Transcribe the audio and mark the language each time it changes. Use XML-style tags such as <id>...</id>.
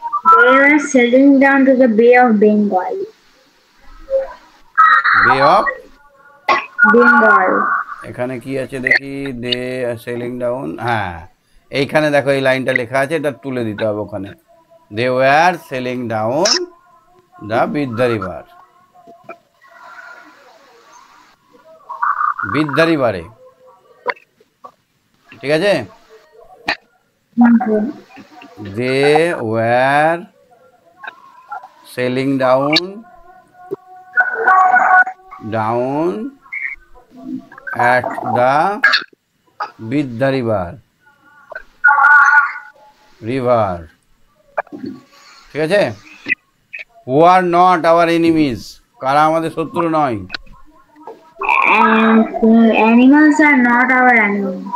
<en>They were sailing down to the Bay of Bengal. Bay of Bengal.</en> <bn>এখানে কি আছে দেখি,</bn> <en>they sailing down,</en> <bn>হ্যাঁ এইখানে দেখো এই লাইনটা লেখা আছে, এটা তুলে দিতে হবে ওখানে।</bn> <en>they were sailing down the Vidya river, Vidya রিভারে,</en> <bn>ঠিক আছে?</bn> <en>they were sailing down at the Vidya river,</en> <bn>ঠিক আছে?</bn> <en>who are not our enemies,</en> <bn>কারা আমাদের শত্রু নয়?</bn> <en>And animals are not our enemies.</en>